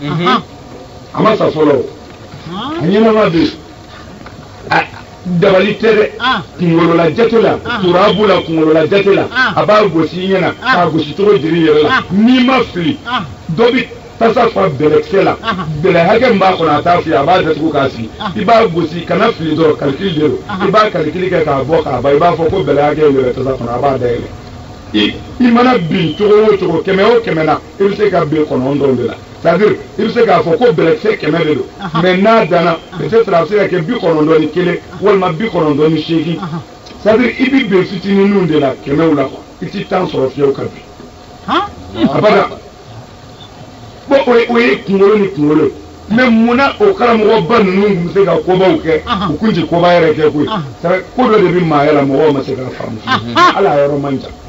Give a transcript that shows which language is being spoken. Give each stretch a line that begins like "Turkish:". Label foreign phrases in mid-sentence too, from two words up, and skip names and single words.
Bambara: a ma sa fɔlɔ a ɲɛnama bɛ dabali tɛ dɛ kunkolola jate la turabu la kunkolola jate la a b'a gosi i ɲɛna k'a gosi cogo jiri yɛrɛ la n'i ma fili dɔ bɛ tasa fa bɛlɛkisɛ la bɛlɛ hakɛ min b'a kɔnɔ a t'a fili a b'a datugu k'a sigi i b'a gosi kana fili dɔrɔn kalikili de don i b'a kalikili kɛ k'a bɔ k'a ban i b'a fɔ ko bɛlɛ hakɛ in de bɛ tasa kɔnɔ a b'a dayɛlɛ i mana bin cogo o cogo 100 o 100 na i bɛ se ka bin 9 de la
French: c'est-à-dire
Bambara: i bɛ se k'a fɔ ko bɛlɛkisɛ 100 de don mais n'a danna peut-être a bɛ se ka kɛ 91 ni 1 walima 98 ni 8
French: c'est-à-dire
Bambara: i bɛ bin fitininw de la 100 la quoi i tɛ temps sɔrɔ fiyewu ka bin abada bon o ye kunkolo ni kunkolo mais munna o karamɔgɔba ninnu tun bɛ se ka kobaw kɛ u kun ti koba yɛrɛ kɛ koyi ko dɔ de bɛ maaya la mɔgɔw ma se k'a faamu ala yɔrɔ man